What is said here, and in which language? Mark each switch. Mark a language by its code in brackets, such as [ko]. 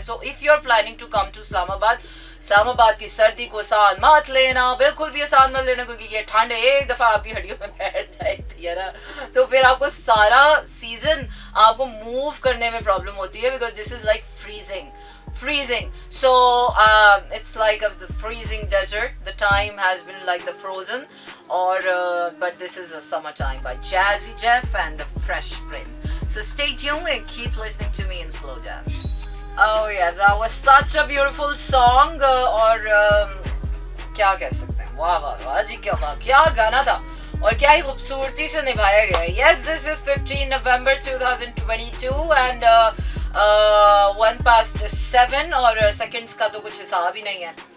[en] so if you are planning to come [ur] to اسلام آباد کی سردی کو آسان مت لینا, بالکل بھی آسان مت لینا, کیونکہ یہ ٹھنڈ ایک دفعہ آپ کی ہڈیوں میں بیٹھ جاتی ہے نا تو پھر آپ کو سارا سیزن آپ کو موو کرنے میں پرابلم ہوتی ہے, [en] Because this is like freezing. So it's like of the freezing desert. The time has been like the frozen, or but this is a summertime by Jazzy Jeff and the Fresh Prince. So stay tuned and keep listening to me in slow jam. Oh yeah, that was such a beautiful song. [ur] اور کیا کہہ سکتے ہیں, واہ واہ واہ جی, کیا گانا تھا اور کیا ہی خوبصورتی سے نبھایا گیا. [en] Yes, this is 15 November 2022 and 1:07 [ur] اور سیکنڈز کا تو کچھ حساب ہی نہیں ہے.